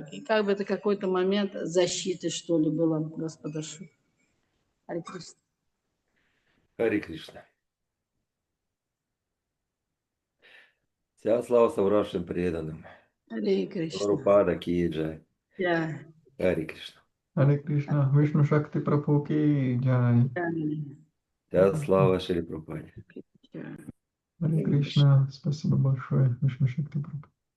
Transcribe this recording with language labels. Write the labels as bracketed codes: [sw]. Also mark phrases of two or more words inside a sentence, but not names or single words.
[ru] И как бы это какой-то момент защиты, что ли, было Господа Шивы. Харе Кришна. Хари Кришна. Вся слава совравшим преданным. Харе Кришна. [hi] प्रभुपाद की जय. [ru] Да. Хари Кришна. Харе Кришна, Вишну Шакти Прабху [hi] की जय. [ru] Вся слава Шри Прабхупаде. Харе Кришна, спасибо большое, Вишну Шакти Прабху.